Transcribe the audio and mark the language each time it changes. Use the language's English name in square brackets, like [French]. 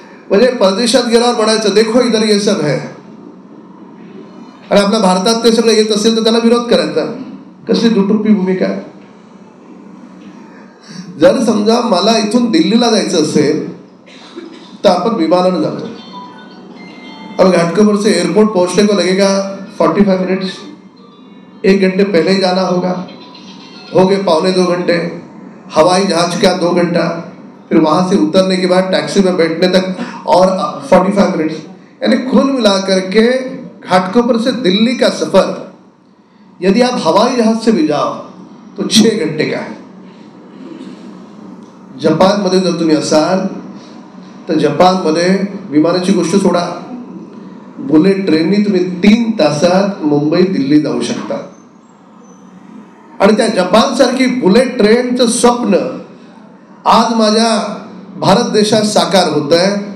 [Marathi] म्हणजे परदेशात गेल्यावर म्हणायचं [Hindi] देखो इधर ये सब है, [Marathi] आणि आपल्या भारतात ते सगळं येत असेल तर त्याला विरोध करायचा. कसली दुटुप्पी भूमिका आहे. जर समजा मला इथून दिल्लीला जायचं असेल तर आपण विमानानं जातो. [Hindi] अब घाटकोपर से एयरपोर्ट पहुंचने को लगेगा 45 मिनट्स, 1 घंटे पहले ही जाना होगा, हो गए 2.25 घंटे, हवाई जहाज का 2 घंटा, फिर वहां से उतरने के बाद टैक्सी में बैठने तक और 45 मिनट्स, यानी कुल मिलाकर के घाटकोपर से दिल्ली का सफर यदि आप हवाई जहाज से भी जाओ तो 6 घंटे का है. [Marathi] जपानमध्ये जर तुम्ही असाल तर जपानमध्ये विमानाची गोष्ट सोडा, बुलेट ट्रेननी तुम्ही 3 तासात मुंबई दिल्ली जाऊ शकता. आणि त्या जपान सारखी बुलेट ट्रेनचं स्वप्न आज माझ्या भारत देशात साकार होत आहे.